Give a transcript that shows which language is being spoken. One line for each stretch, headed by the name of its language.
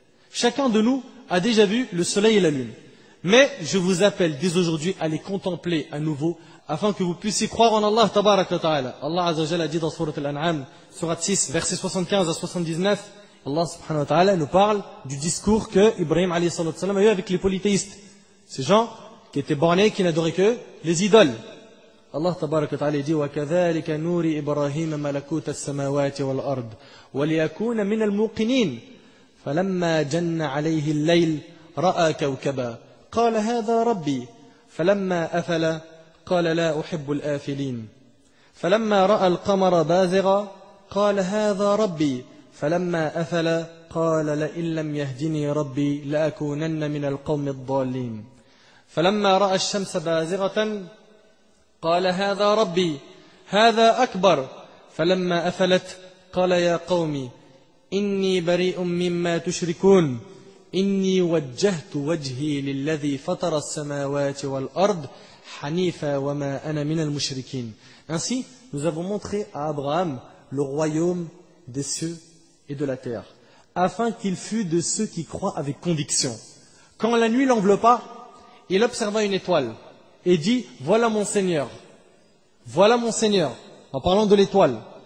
French: Chacun de nous a déjà vu le soleil et la lune. Mais je vous appelle dès aujourd'hui à les contempler à nouveau afin que vous puissiez croire en Allah tabaraka wa ta'ala. Allah azza wa jalla a dit dans Sourate Al-An'am, Sourate 6, versets 75 à 79, Allah subhanahu wa ta'ala nous parle du discours que Ibrahim alayhi salatu salam a eu avec les polythéistes. Ces gens qui étaient bornés, qui n'adoraient que les idoles. Allah tabarak wa ta'ala dit
Arabic: وَكَذَلِكَ نُورِ إِبْرَاهِيمَ مَلَكُوتَ السَّمَاوَاتِ وَالْأَرْضِ وَلِيَكُونَ مِنَ الْمُوقِنِينَ فَلَمَّا جَنَّ عَلَيْهِ اللَّيْلِ رَأَى كَوْكَبًا قَالَ هَذَا رَبِّي فَلَمَّا أَفَلَ قَالَ لَا أُحِبُّ الْآفِلِينَ فَلَمَّا رَأَى الْقَمَرَ بَازِغًا قَالَ هَذَا رَبِّي فَلَمَّا أَفَلَ قَالَ لَئِن لَّمْ يَهْدِنِي رَبِّي لَأَكُونَنَّ مِنَ الْقَوْمِ الضَّالِّينَ فَلَمَّا رَأَى الشَّمْسَ بَازِغَةً قال هذا ربي هذا أكبر فلما أفلت قال يا قوم إني بريء مما تشركون إني وجهت وجهي للذي فطر السماوات والأرض حنيفا وما أنا من المشركين.
French: Ainsi, nous avons montré à Abraham le royaume des cieux et de la terre, afin qu'il fût de ceux qui croient avec conviction. Quand la nuit l'enveloppa, il observa une étoile et dit, voilà mon Seigneur, en parlant de l'étoile.